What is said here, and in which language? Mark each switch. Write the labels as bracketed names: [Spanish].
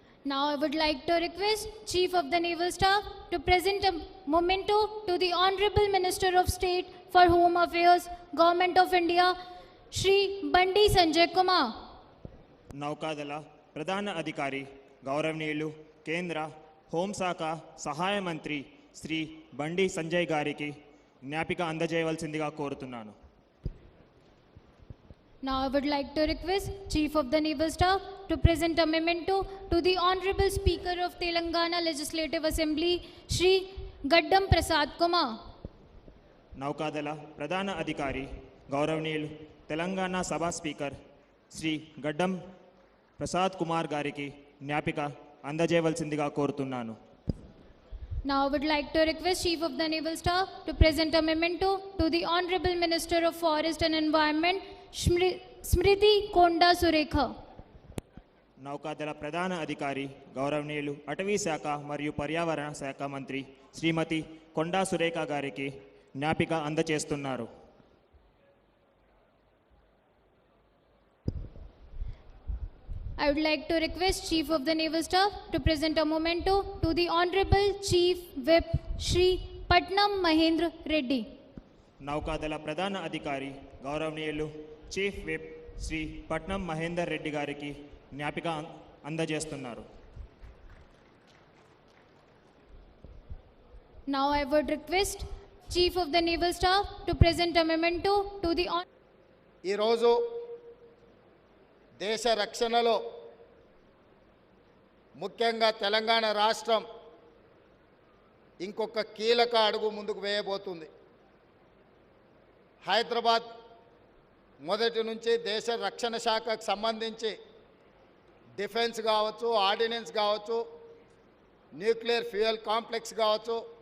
[English] Now I would like to request Chief of the Naval Staff to present a memento to the Honorable Minister of State for Home Affairs, Government of India, Shri Bandi Sanjay Kumar. [Telugu] नौकादल प्रधान अधिकारी गौरवनीयुलु కేంద్ర హోంశాఖ సహాయ మంత్రి శ్రీ బండి సంజయ్ గారికి జ్ఞాపిక అందజేయవలసిందిగా కోరుతున్నాను. [English] Now I would like to request Chief of the Naval Staff to present a memento to the Honorable Speaker of Telangana Legislative Assembly, Shri Gaddam Prasad Kumar. [Telugu] నౌకాదళ ప్రధాన అధికారి గౌరవనీయులు తెలంగాణ సభ స్పీకర్ శ్రీ గడ్డం ప్రసాద్ కుమార్ గారికి జ్ఞాపిక అందజేయవలసిందిగా కోరుతున్నాను. [English] Now I would like to request Chief of the Naval Staff to present a memento to the Honorable Minister of Forest and Environment, Smriti Konda Surekha. [Telugu] నౌకాదళ ప్రధాన అధికారి గౌరవనీయులు అటవీ శాఖ మరియు పర్యావరణ శాఖ మంత్రి శ్రీమతి కొండా సురేఖ గారికి జ్ఞాపిక అందజేస్తున్నారు. [English] I would like to request Chief of the Naval Staff to present a memento to the Honorable Chief Whip Shri Patnam Mahendra Reddy. [Telugu] నౌకాదళ ప్రధాన అధికారి గౌరవనీయులు చీఫ్ విప్ శ్రీ పట్నం మహేందర్ రెడ్డి గారికి జ్ఞాపిక అందజేస్తున్నారు. [English] Now I would request Chief of the Naval Staff to present a memento to the [Telugu] ఈరోజు దేశ రక్షణలో ముఖ్యంగా తెలంగాణ రాష్ట్రం ఇంకొక కీలక అడుగు ముందుకు వేయబోతుంది. హైదరాబాద్ మొదటి నుంచి దేశ రక్షణ శాఖకు సంబంధించి డిఫెన్స్ కావచ్చు, ఆర్డినెన్స్ కావచ్చు, న్యూక్లియర్ ఫ్యూయల్ కాంప్లెక్స్ కావచ్చు,